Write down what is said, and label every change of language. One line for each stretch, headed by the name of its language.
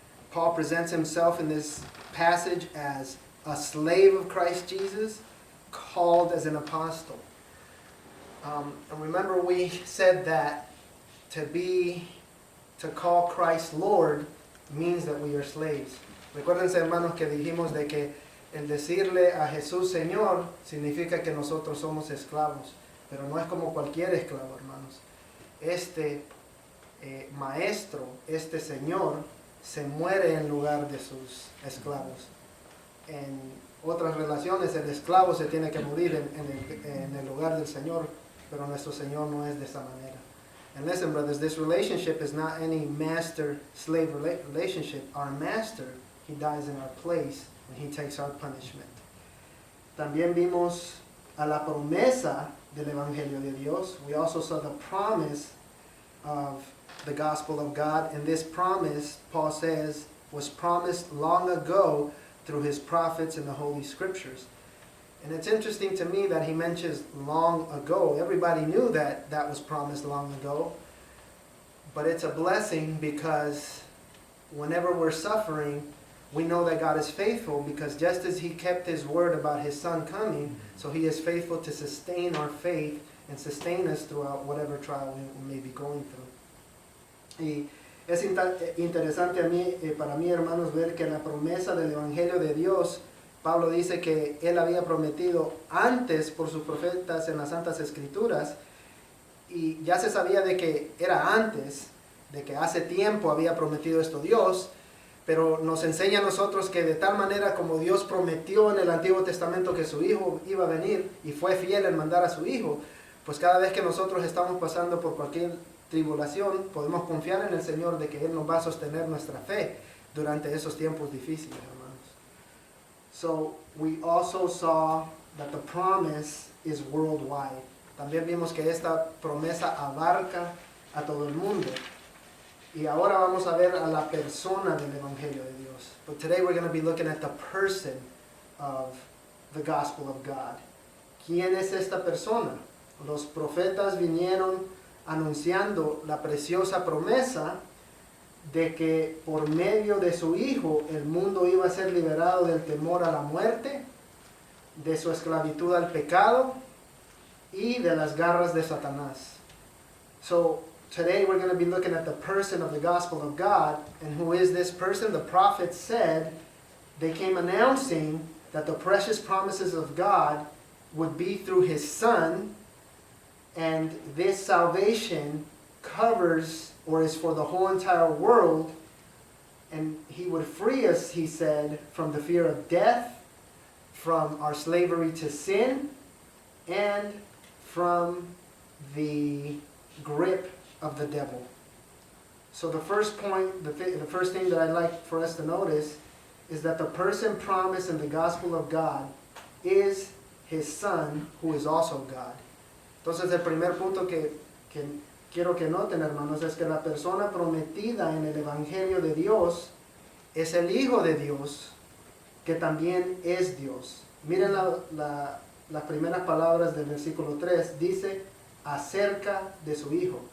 English: Paul presents himself in this passage as a slave of Christ Jesus, called as an apostle. And remember, we said that to call Christ Lord means that we are slaves.
Spanish: Recuérdense, hermanos, que dijimos de que el decirle a Jesús Señor significa que nosotros somos esclavos, pero no es como cualquier esclavo, hermanos. Este maestro, este Señor, se muere en lugar de sus esclavos. En otras relaciones, el esclavo se tiene que morir en el lugar del Señor, pero nuestro Señor no es de esa manera.
English: And listen, brothers, this relationship is not any master-slave relationship. Our master, he dies in our place and he takes our punishment.
Spanish: También vimos a la promesa del Evangelio de Dios.
English: We also saw the promise of the gospel of God. And this promise, Paul says, was promised long ago through his prophets in the Holy Scriptures. And it's interesting to me that he mentions long ago. Everybody knew that that was promised long ago. But it's a blessing because whenever we're suffering, we know that God is faithful, because just as he kept his word about his son coming, so he is faithful to sustain our faith and sustain us throughout whatever trial we may be going through.
Spanish: Y es interesante para mí, hermanos, ver que la promesa del Evangelio de Dios, Pablo dice que él había prometido antes por sus profetas en las Santas Escrituras, y ya se sabía de que era antes, de que hace tiempo había prometido esto Dios, pero nos enseña a nosotros que de tal manera como Dios prometió en el Antiguo Testamento que su Hijo iba a venir y fue fiel en mandar a su Hijo, pues cada vez que nosotros estamos pasando por cualquier tribulación, podemos confiar en el Señor de que Él nos va a sostener nuestra fe durante esos tiempos difíciles, hermanos.
English: So we also saw that the promise is worldwide.
Spanish: También vimos que esta promesa abarca a todo el mundo. Y ahora vamos a ver a la persona del Evangelio de Dios.
English: But today we're going to be looking at the person of the gospel of God.
Spanish: ¿Quién es esta persona? Los profetas vinieron anunciando la preciosa promesa de que por medio de su Hijo el mundo iba a ser liberado del temor a la muerte, de su esclavitud al pecado y de las garras de Satanás.
English: So today we're going to be looking at the person of the gospel of God. And who is this person? The prophets said, they came announcing that the precious promises of God would be through his Son, and this salvation covers or is for the whole entire world, and he would free us, he said, from the fear of death, from our slavery to sin, and from the grip of the devil. So the first point, the first thing that I'd like for us to notice is that the person promised in the gospel of God is his son, who is also God.
Spanish: Entonces el primer punto que quiero que noten, hermanos, es que la persona prometida en el evangelio de Dios es el Hijo de Dios, que también es Dios. Miren las primeras palabras del versículo 3, dice acerca de su Hijo.